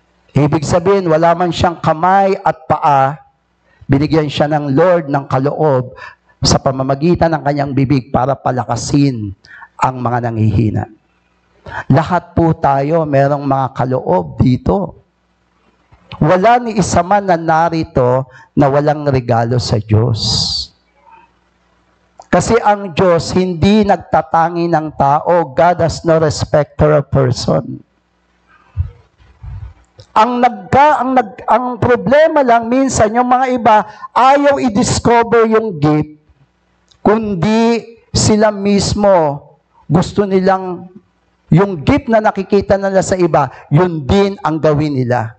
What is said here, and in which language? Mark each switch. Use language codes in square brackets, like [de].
[tl] Ibig sabihin, wala man siyang kamay at paa, binigyan siya ng Lord ng kaloob sa pamamagitan ng kanyang bibig para palakasin ang mga nanghihina. Lahat po tayo merong mga kaloob dito. Wala ni isa man na narito na walang regalo sa Diyos. Kasi ang Diyos hindi nagtatangi ng tao. [en] God has no respecter of person. [tl] Ang problema lang minsan, yung mga iba, ayaw i-discover yung gift, kundi sila mismo gusto nilang yung gift na nakikita nila sa iba, yun din ang gawin nila.